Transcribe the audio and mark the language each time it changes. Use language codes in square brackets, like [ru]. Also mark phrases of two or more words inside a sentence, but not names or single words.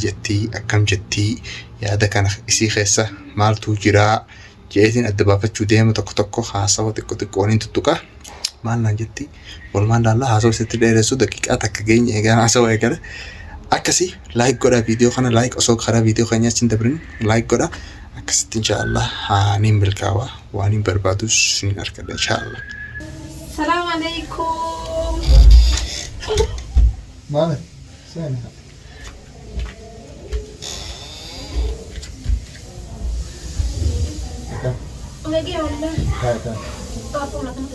[om] jetti akkam jetti yaada kana isii keessa maaltu jira jeetiin adda baafachuu deema tokko haasawa xiqqooniin tuttuqa maal naan jetti walumaan laallaa haasawa isitti dheeressu daqiiqaa takka geenye eegaan haasawa eegale akkasii laayik godha viidiyoo kana laayik osoo karaa viidiyoo keenyaa achiin dabrin laayik godha akkasitti inshaallah haaniin milkaawaa waaniin barbaadus niin argadha inshaallah. [ar] السلام عليكم مالك سامح lagi والله هذا طافوا لك مدري